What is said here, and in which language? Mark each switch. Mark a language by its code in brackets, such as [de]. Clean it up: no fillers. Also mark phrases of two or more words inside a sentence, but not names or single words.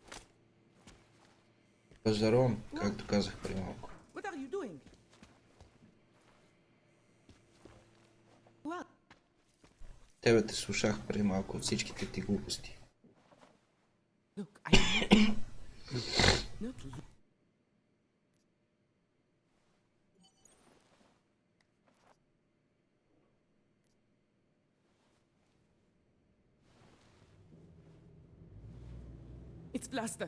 [bg] Пазаром, както казах преди малко. [en] What are you doing? What? [bg] Тебе те слушах преди малко от всичките ти глупости. [en] Look, I not It's Blaster.